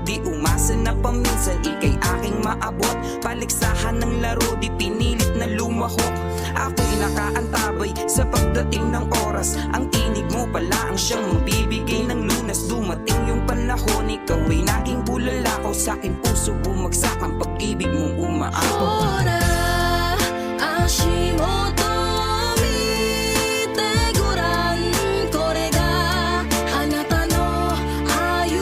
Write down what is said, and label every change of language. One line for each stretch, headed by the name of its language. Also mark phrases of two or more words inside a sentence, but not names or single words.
Filipino: Di umasa na paminsan ikay aking maabot. Paligsahan ng laro, di pinilit na lumahok. Ako'y nakaantabay sa pagdating ng oras. Ang tinig mo pala ang siyang mabibigay ng lunas. Dumating yung panahon, ikaw ay naging bulalakaw. Sa'king puso bumagsak ang pag-ibig mong umaabot.
Japanese: ほら、足元見てごらん、これがあなたの歩